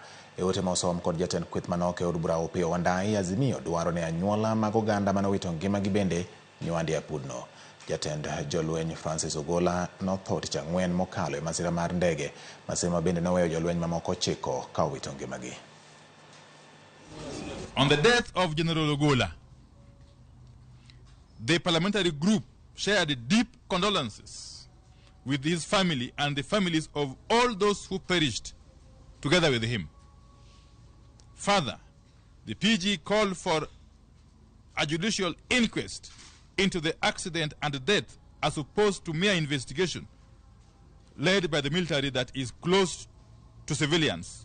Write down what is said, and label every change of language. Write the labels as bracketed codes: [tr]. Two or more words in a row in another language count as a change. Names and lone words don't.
[luo] E ote ma osom kod jatend kweth manok e od bura Opiyo Wandayi, Azimio dwaro ne anyuola mag oganda manowito ngimagi bende nywandi apudno. Jatend jolweny Francis Ogola notho tich ang'wen mokalo e masira mar ndege, masira ma bende noweyo jolweny mamoko 9 ka owito ngimagi. [en] On the death of General Ogola, the parliamentary group shared deep condolences with his family and the families of all those who perished together with him. Further, the PG called for a judicial inquest into the accident and death as opposed to mere investigation led by the military that is close to civilians.